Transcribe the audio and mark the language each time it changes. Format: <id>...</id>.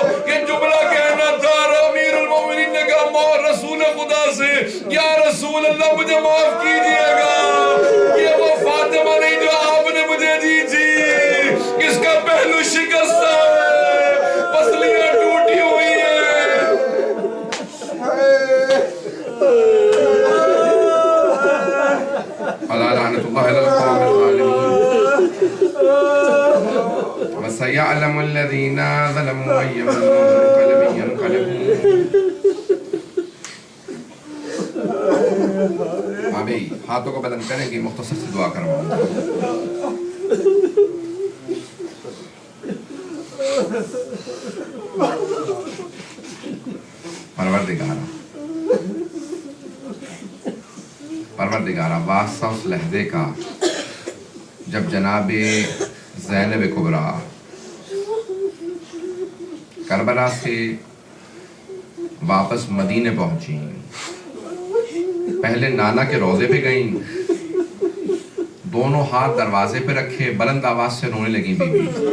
<ur>یہ جملہ کہنا تھا. امیر المومنین نے کہا رسول خدا سے، یا رسول اللہ مجھے معاف کیجئے گا، یہ وہ فاطمہ نہیں جو آپ نے مجھے دی تھی، اس کا پہلو شکستہ ہے، پسلیاں ٹوٹی ہوئی ہیں.</ur> <ar>اللہ لعنت اللہ علی القوم الظالمین. وسيعلم الذين ظلموا أي منقلب ينقلبون.</ar> <ur>ابھی ہاتھوں کو بلند کریں گے، مختصر سے دعا کرواؤں. پروردگارہ واسطہ اس لہدے کا جب جناب زینب کبریٰ کربلا سے واپس مدینے پہنچی، پہلے نانا کے روضے پہ گئیں، دونوں ہاتھ دروازے پہ رکھے، بلند آواز سے رونے لگیں بی بی.</ur>